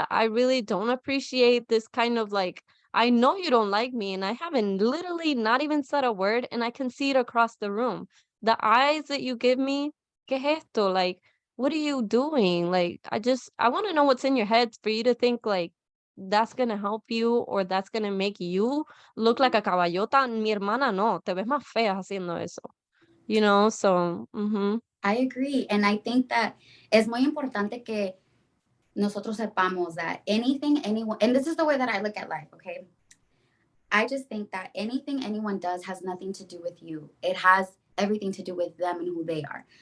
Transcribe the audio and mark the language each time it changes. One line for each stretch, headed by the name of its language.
English: I really don't appreciate this kind of like, I know you don't like me, and I haven't literally not even said a word, and I can see it across the room. The eyes that you give me,
Spanish: ¿qué es esto?
English: Like, what are you doing? Like, I want to know what's in your head for you to think like that's gonna help you or that's gonna make you look like a caballota.
Spanish: Mi hermana no, te ves más fea haciendo eso.
English: So, I agree. And I think that
Spanish: es muy importante que nosotros sepamos
English: that anything anyone, and this is the way that I look at life, okay? I just think that anything anyone does has nothing to do with you. It has everything to do with them and who they are.